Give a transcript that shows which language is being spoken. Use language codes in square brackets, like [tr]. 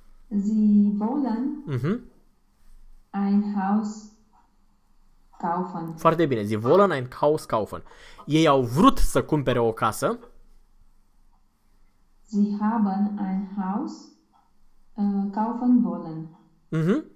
[de] Sie wollen ein Haus kaufen. [ro] Foarte bine. [de] Sie wollen ein Haus kaufen. [ro] Ei au vrut să cumpere o casă. [de] Sie haben ein Haus kaufen wollen.